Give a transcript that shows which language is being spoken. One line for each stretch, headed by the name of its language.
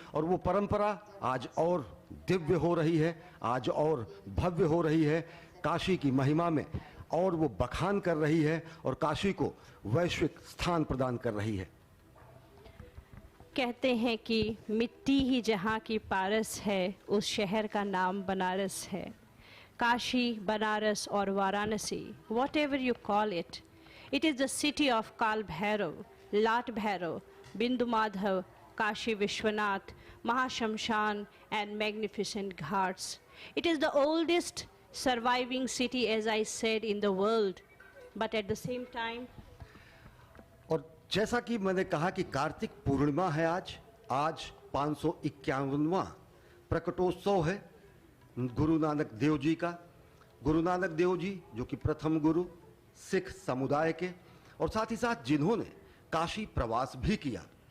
Hindi: और वो परंपरा आज और दिव्य हो रही है, आज और भव्य हो रही है, काशी की महिमा में और वो बखान कर रही है और काशी को वैश्विक स्थान प्रदान कर रही है। कहते हैं कि मिट्टी ही जहाँ की पारस है, उस शहर का नाम बनारस है।
English: काशी, बनारस और Varanasi, whatever you call it, it is the city of Kal Bhairav, Lat Bhairav, Bindu Madhav, Kashi Vishwanath, Mahashamshan and magnificent ghats. It is the oldest surviving city, as I said, in the world, but at the same time,
Hindi: और जैसा कि मैंने कहा कि कार्तिक पूर्णिमा है आज 551वां प्रकटोत्सव है गुरु नानक देव जी का। गुरु नानक देव जी जो कि प्रथम गुरु सिख समुदाय के, और साथ ही साथ जिन्होंने काशी प्रवास भी किया।